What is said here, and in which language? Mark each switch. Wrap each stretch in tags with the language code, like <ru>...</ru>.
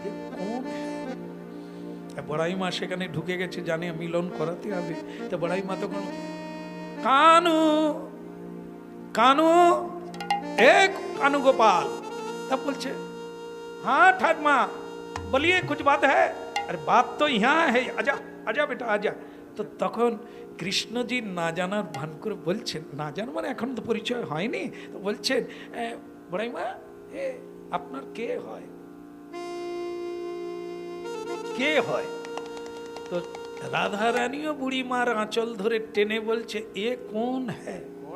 <bn>কোন? বড়াই মা সেখানে ঢুকে গেছে, জানে মিলন করাতে হবে। তো বড়াই মা তখন কানু কানু এক কানু গোপাল, তब বলছে</bn> <hi>हाँ ठाकमा बोलिए कुछ बात है? अरे बात तो यहाँ है, आजा आजा बेटा आजा।</hi> <bn>তো তখন কৃষ্ণজি না জানার ভান করে বলছেন, না জান মানে এখন তো পরিচয় হয়নি, তো বলছেন বড়াইমা আপনার কে হয়? কে হয়? তো রাধারানীও বুড়িমার আঁচল ধরে টেনে বলছে</bn> <hi>এ কোন হ্যায়?</hi>